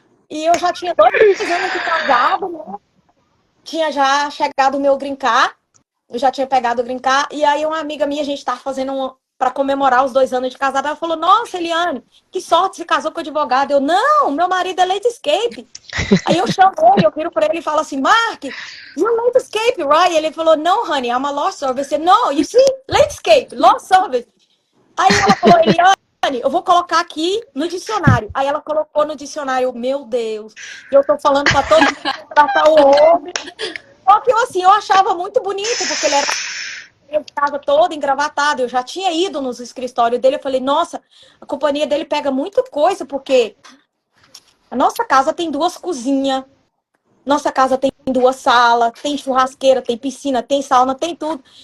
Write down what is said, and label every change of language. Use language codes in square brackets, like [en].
[pt] E eu já tinha 2 anos de casado, né? Tinha já chegado o meu green card, eu já tinha pegado o green card, e aí uma amiga minha, a gente estava fazendo para comemorar os 2 anos de casado, ela falou, nossa, Eliane, que sorte, se casou com advogado. Eu, não, meu marido é landscape. Aí eu chamo ele, eu viro para ele e falo assim, Mark, [en] you're landscape, right? [pt] Ele falou, [en] no, honey, I'm a law service. No, you see, landscape, law service. [pt] Aí ela falou, Eliane, eu vou colocar aqui no dicionário. Aí ela colocou no dicionário, meu Deus, eu tô falando para todo mundo tratar o homem. Só que eu, assim, eu achava muito bonito, porque ele era casa toda engravatada, eu já tinha ido nos escritórios dele, eu falei, nossa, a companhia dele pega muita coisa, porque a nossa casa tem 2 cozinhas, nossa casa tem 2 salas, tem churrasqueira, tem piscina, tem sauna, tem tudo.